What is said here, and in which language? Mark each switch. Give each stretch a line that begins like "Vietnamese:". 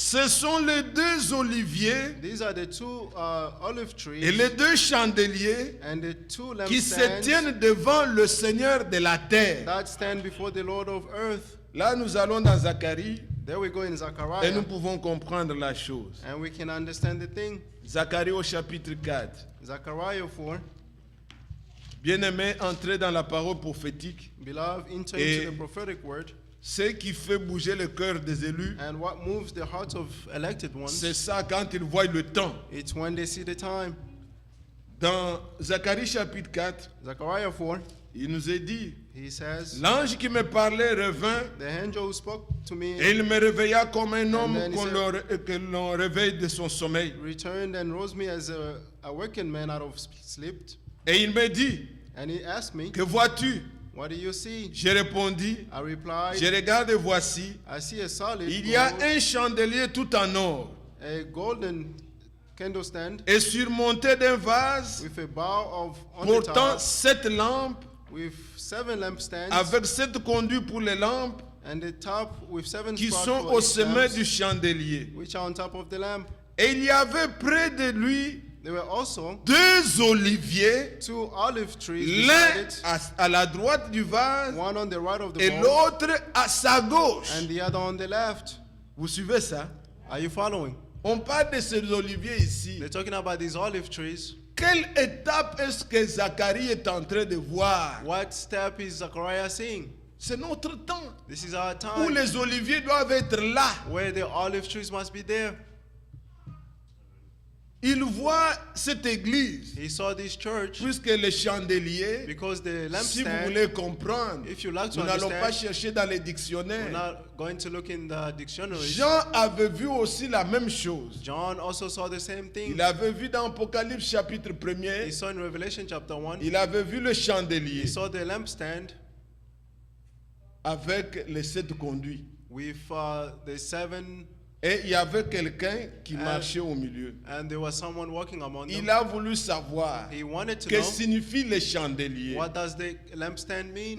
French: Ce sont les deux oliviers
English: These are the two olive trees
French: et les deux chandeliers
English: and the two
French: qui se
English: lampstands
French: tiennent devant le Seigneur de la terre.
English: that stand before the Lord of earth.
French: Là, nous allons dans Zacharie
English: There we go in
French: et
English: Zechariah,
French: nous pouvons comprendre la chose.
English: and we can understand the thing.
French: Zacharie au chapitre 4.
English: Zechariah 4,
French: Bien-aimés, entrez dans la parole prophétique.
English: beloved, enter
French: Et-
English: into the prophetic word,
French: Ce qui fait bouger le cœur des élus,
English: and what moves the hearts of elected ones,
French: c'est ça quand ils voient le temps.
English: it's when they see the time.
French: Dans Zacharie chapitre 4,
English: Zechariah 4,
French: il nous est dit,
English: he says,
French: l'ange qui me parlait revint
English: the angel who spoke to me
French: et il me réveilla comme un homme
English: then he
French: que l'on réveille de son sommeil.
English: returned and rose me as a awakened man out of sleep.
French: Et il me dit,
English: And he asked me,
French: que vois-tu?
English: what do you see?
French: J'ai répondu,
English: I replied,
French: je regarde et voici,
English: I see a solid
French: il y a
English: gold,
French: un chandelier tout en or
English: a golden candlestand
French: et surmonté d'un vase
English: with a bowl of on the
French: portant
English: top
French: 7 lampes
English: with 7 lampstands
French: avec 7 conduits pour les lampes
English: and the top with 7
French: qui
English: spots
French: sont
English: for
French: au
English: each
French: sommet
English: lamps,
French: du chandelier.
English: which are on top of the lamp.
French: Et il y avait près de lui
English: There were also
French: 2 oliviers,
English: 2 olive trees beside
French: l'un
English: it,
French: à la droite du vase
English: one on the right of the
French: et
English: bowl
French: l'autre à sa gauche.
English: and the other on the left.
French: Vous suivez ça?
English: Are you following?
French: On parle de ces oliviers ici.
English: They're talking about these olive trees.
French: Quelle étape est-ce que Zacharie est en train de voir?
English: What step is Zechariah seeing?
French: C'est notre temps
English: This is our
French: où
English: time
French: les oliviers doivent être là.
English: where the olive trees must be there.
French: Il voit cette église,
English: He saw this church
French: puisque les chandeliers,
English: because the
French: si vous
English: lampstand,
French: voulez comprendre,
English: if you like to
French: nous n'allons pas
English: understand,
French: chercher dans les
English: we're
French: dictionnaires.
English: not going to look in the dictionaries.
French: Jean avait vu aussi la même chose.
English: John also saw the same thing.
French: Il avait vu dans Apocalypse chapitre
English: He
French: 1er,
English: saw in Revelation chapter 1,
French: il avait vu le chandelier
English: he saw the lampstand
French: avec les 7 conduits.
English: with the 7,
French: Et il y avait quelqu'un qui marchait au milieu.
English: and there was someone walking among them.
French: Il a voulu savoir
English: He wanted to
French: que
English: know,
French: signifient les chandeliers.
English: what does the lampstand mean?